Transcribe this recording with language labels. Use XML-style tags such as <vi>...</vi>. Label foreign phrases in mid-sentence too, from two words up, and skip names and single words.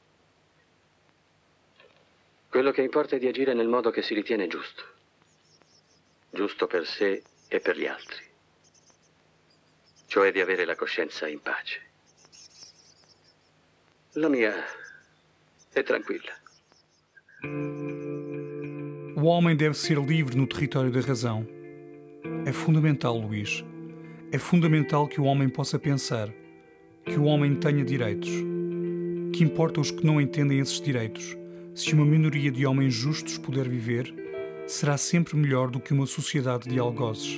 <it>Quello che importa è di agire nel modo che si ritiene giusto. Giusto per sé e per gli altri. Cioè di avere la coscienza in pace. La mia è tranquilla.</it> <pt>O homem deve ser livre no território da razão. É fundamental, Luís. É fundamental que o homem possa pensar, que o homem tenha direitos. Que importa os que não entendem esses direitos? Se uma minoria de homens justos puder viver, será sempre melhor do que uma sociedade de algozes.</pt>